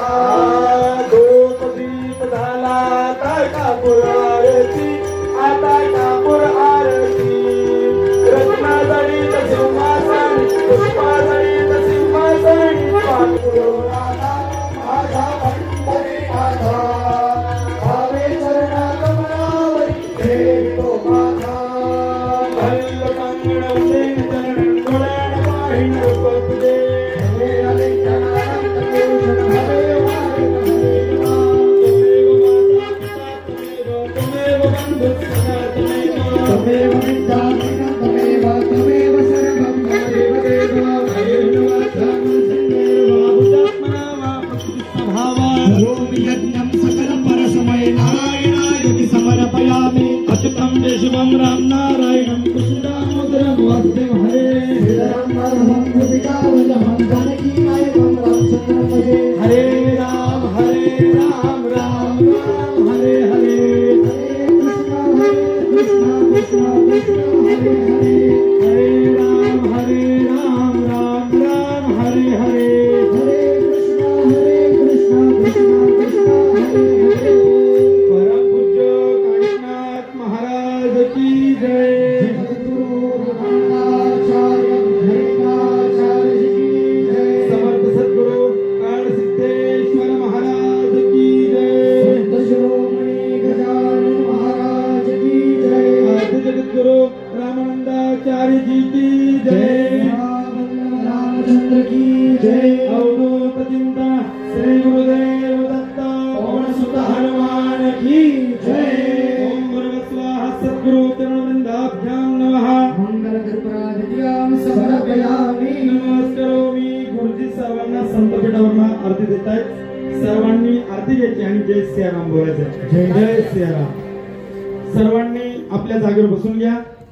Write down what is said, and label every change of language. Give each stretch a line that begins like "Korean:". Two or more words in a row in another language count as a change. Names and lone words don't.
Marathi: धूप दीप झाला आता कापूर आरती, आता कापूर आरती रत्नाजडित सिंहासन पुष्पाजडित सिंहासन सद्गुरुनाथा माझ्या पंढरी नाथा भावे चरण कमळावरी ठेवितो माथा। भल्ल कंगण उदेन चरण डोळ्यान पाहिन रूपदे हरे हरे जनानंद भूषण हरे
Sanskrit: तमेव बंधु सदा तमेव विद्या तमेव सर्वं तमेव देवा अच्युतं देशवं राम नारायणं कृष्णदामोदरं वासुदेवं हरे श्रीधरं वरदं गोपिकावल्लभं जानकीनायकं रामचन्द्रं भजे। हरे राम राम राम हरे हरे हरे कृष्ण कृष्ण कृष्ण हरे हरे हरे राम राम राम हरे हरे हरे कृष्ण कृष्ण कृष्ण हरे हरे।
Hindi: परम पूज्य काशीनाथ महाराज की जय। समर्थ सद्गुरु कालसिद्धेश्वर महाराज की जय। शिरोमणि गजानन महाराज की जय। आदि जगद्गुरु रामानंदाचार्य जी की जय। रामचंद्र की जय। अवधूत चिंतन श्री गुरुदेव दत्त पवन सुत हनुमान की जय।
Sanskrit: ओम भूर्भुवः सद्गुरु चरणवृंदाभ्यां नमः। मंगलकल्पनादित्यां समर्पयामि। नमस्कारोमि।
Marathi: गुरुजी सर्वांना संतपीठावरून आरती देत आहेत। सर्वांनी आरती घ्यायची आणि जय सियाराम बोलायचं। जय जय सियाराम। सर्वांनी आपल्या जागेवर बसून घ्या।